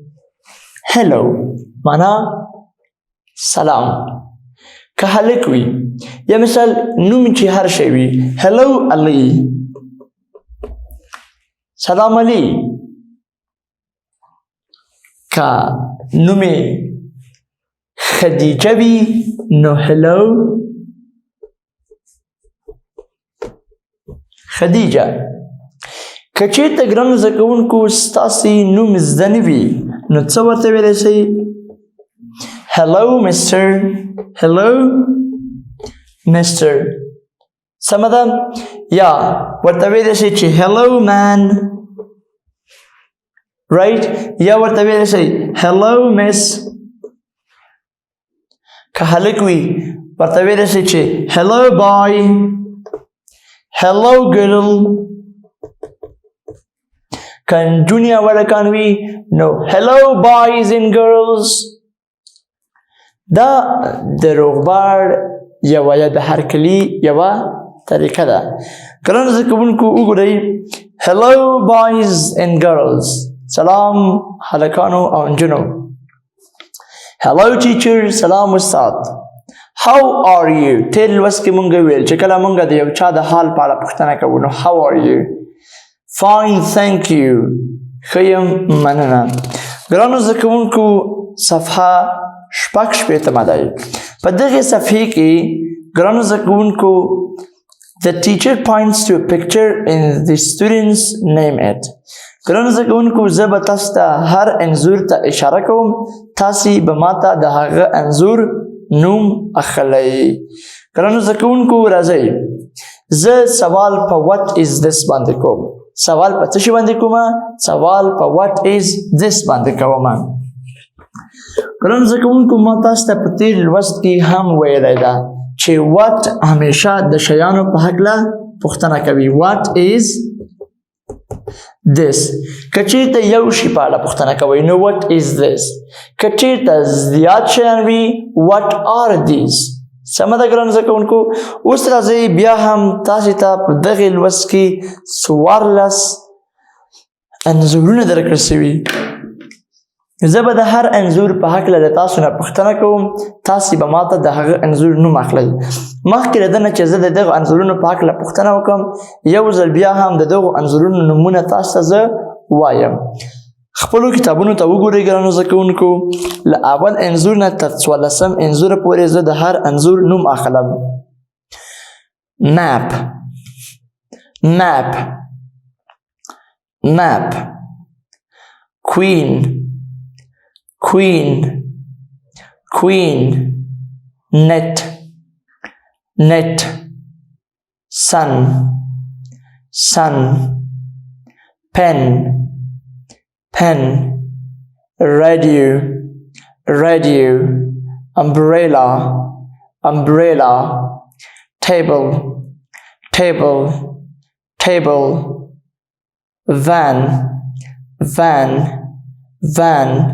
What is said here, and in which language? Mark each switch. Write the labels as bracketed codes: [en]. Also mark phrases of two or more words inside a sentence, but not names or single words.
[ps] هلو معنا سلام. که هلک وي یا مثال نوم چې هر شی وي hello علی سلام علی که نوم خدیجه وي نو hello خدیجه. که چېرته ګرانو زده کوونکو ستاسې نوم زده نه وي نو څه ورته ویلی شئ [en] hello mister hello mister [ps] سمه ده یا ورته ویلی شئ چې [en] hello man [ps] right یا ورته ویلی شئ [en] hello miss [ps] که هلک وي ورته ویلی شئ چې [en] hello boy hello girl [ps] که نجونې او هلکان وي نو [en] hello boys and girls. [ps] دا د روغبړ یوه یا د هرکلي یوه طریقه ده. ګرانو زده کوونکو وګورئ [en] hello boys and girls [ps] سلام هلکانو او نجونو. [en] hello teacher [ps] سلام استاد. [en] how are you [ps] تېر لوست کې مونږ ویل چې کله مونږ د یو چا د حال په اړه پوښتنه کوو نو [en] how are you fine thank you [ps] ښه یم مننه. ګرانو زده کوونکو صفحه شپږ شپېتمه دی. په دغې صفحې کې ګرانو زده کوونکو [en] the teacher points to a picture and the students name it. [ps] ګرانو زده کوونکو زه به تاسو ته هر انځور ته اشاره کوم تاسې به ماته د هغه انځور نوم اخلئ. ګرانو زده کوونکو راځئ زه سوال په [en] what is this [ps] باندې کوم. سوال په څه شي باندې کومه سوال په [en] what is this [ps] باندې کومه. ګرانو زده کوونکو ما تاسو ته په تېر لوست کې هم ویلی ده چې what همیشه د شیانو په هکله پوښتنه کوي. [en] what is this [ps] که چېرته یو شي په اړه پوښتنه کوئ نو [en] what is this. [ps] که چېرته زیات شیان وي [en] what are these. [ps] سمه ده ګرانو زده کوونکو. اوس راځئ بیا هم تاسې ته په دغې لوست کې 14 انځورونه درکړل سوي. زه به د هر انځور په هکله له تاسو نه پوښتنه کوم تاسې به ماته د هغه انځور نوم اخلئ. مخکې له ده نه چې زه د دغو انځورونو په هکله پوښتنه وکړم یو ځل بیا هم د دغو انځورونو نومونه تاسو ته زه وایم. خپلو کتابونو ته وګورئ ګرانو زده کوونکو. له اول انځور نه تر 14 انځوره پورې زه د هر انځور نوم اخلم. [en] map map map queen queen queen net net sun sun pen pen radio radio umbrella umbrella table table table van van van